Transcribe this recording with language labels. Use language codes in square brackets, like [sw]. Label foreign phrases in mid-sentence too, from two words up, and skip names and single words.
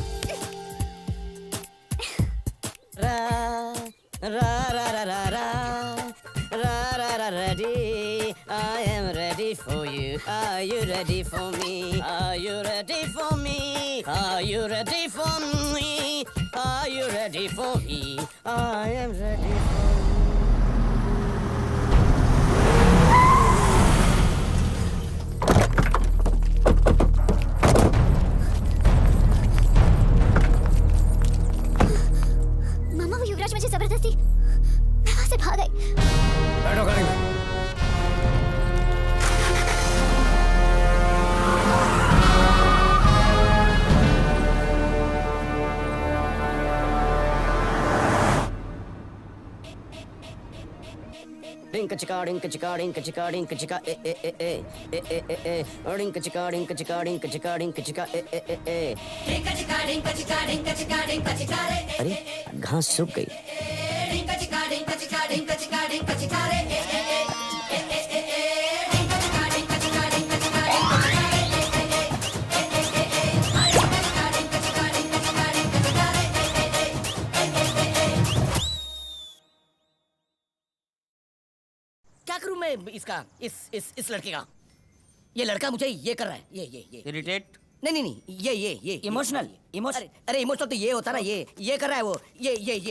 [en] रा रा रा रा रा रा रा रा ready, I am ready for you. Are you ready for me? Are you ready for me? Are you ready for me? Are you ready for me? I am ready for you. [hi] मामा, वो युवराज मुझे जबरदस्ती, मैं वहां से भाग गई। बैठो गाड़ी में। डिंक चिका डिंक चिका डिंक चिका डिंक चिका ए ए ए ए ए ए ए ए डिंक चिका डिंक चिका डिंक चिका डिंक चिका ए ए ए ए डिंक चिका डिंक चिका डिंक चिका डिंक चिका रे। अरे घास सूख गई। डिंक चिका डिंक चिका डिंक चिका डिंक चिका रे ए ए ए ए ए ए डिंक चिका डिंक चिका डिंक चिका डिंक चिका रे ए ए ए ए ए ए डिंक चिका डिंक चिका डिंक चिका डिंक चिका रे ए ए ए ए। क्या करूं मैं इसका, इस लड़के का? ये लड़का मुझे ये कर रहा है, ये इरिटेट? नहीं, ये इमोशनल? अरे इमोशनल तो ये होता ना, ये कर रहा है वो, ये